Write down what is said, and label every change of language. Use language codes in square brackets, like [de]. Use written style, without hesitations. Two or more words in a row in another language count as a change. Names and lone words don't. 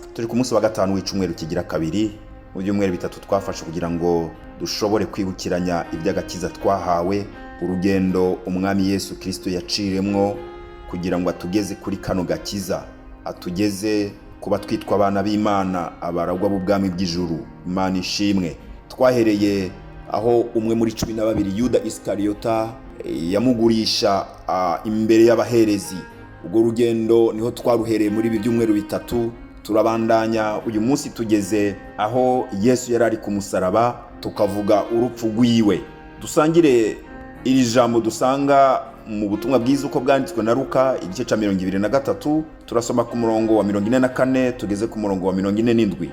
[rn] Turi ku munsi wa gatanu w'icumweru kigira kabiri mu byumweru bitatu twafashe kugira ngo dushobore kwibukiranya iby'agakiza twahawe, urugendo umwami Yesu Kristo yaciremwo kugira ngo atugeze kuri kano gakiza, atugeze kuba twitwa abana b'Imana, abaragwa b'ubwami bw'ijuru. Imana ishimwe. Twahereye aho umwe muri 12 Yuda Iskariyota yamugurisha imbere y'abaherezi. Ubwo rugendo niho twaruhereye muri ibi byumweru bitatu. Turabandanya uyu munsi tugeze aho Yesu yari ari ku musaraba, tukavuga urupfu rwiwe. Dusangire iri jambo dusanga mu butumwa bwiza uko bwanditswe na Luka igice ca 23. Turasoma ku murongo wa 44 tugeze ku murongo wa 47.